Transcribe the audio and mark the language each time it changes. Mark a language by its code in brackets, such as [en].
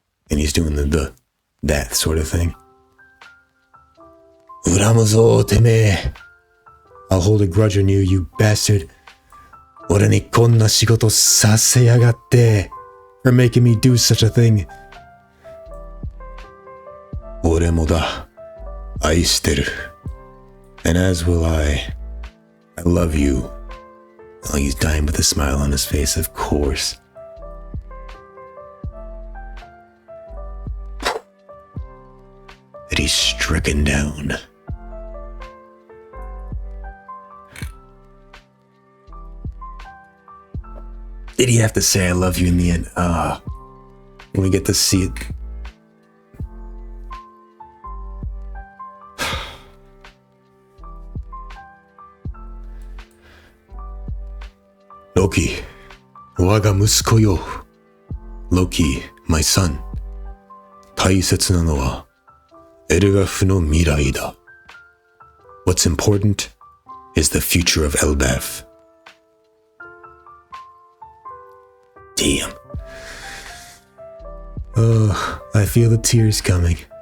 [en] And he's doing that sort of thing. [ja] 恨むぞ、てめえ. [en] I'll hold a grudge on you, you bastard. [ja] 俺にこんな仕事させやがって. [en] For making me do such a thing. [ja] 俺もだ.愛してる. [en] And as will I. I love you. Oh, he's dying with a smile on his face, of course. And he's stricken down. Did he have to say I love you in the end? When we get to see it. Loki, [ja] 我が息子よ. [en] Loki, my son. [ja] 大切なのはエルガフの未来だ. [en] What's important is the future of Elbaf. Damn. Oh, I feel the tears coming.